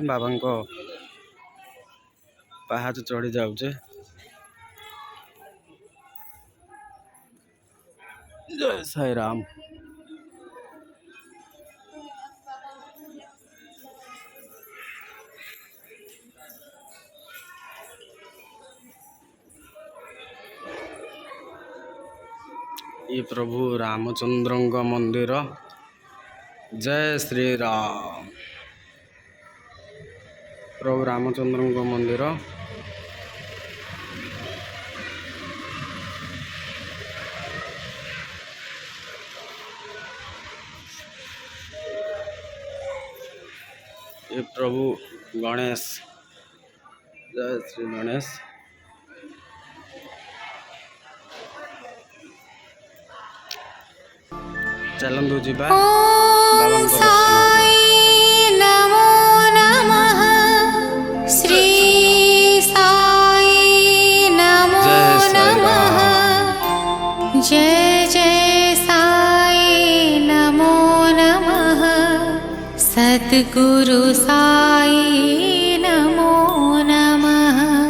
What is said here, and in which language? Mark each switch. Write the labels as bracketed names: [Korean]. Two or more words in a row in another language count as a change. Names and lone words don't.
[Odia] ବାବାଙ୍କ ପାହାଚ ଚଢ଼ି ଯାଉଛେ। ଜୟ ସାଇରାମ। ଏ ପ୍ରଭୁ ରାମଚନ୍ଦ୍ରଙ୍କ ମନ୍ଦିର। [Hindi] जय श्री राम। [Odia] ପ୍ରଭୁ ରାମଚନ୍ଦ୍ରଙ୍କ ମନ୍ଦିର। ଏ ପ୍ରଭୁ ଗଣେଶ। [Hindi] जय श्री गणेश। [Odia] ଚାଲନ୍ତୁ ଯିବା ବାବାଙ୍କୁ ଦର୍ଶନ [Sanskrit] नमो नमः श्री साई नमो नमः जय जय साई नमो नमः सद्गुरु साई नमो नमः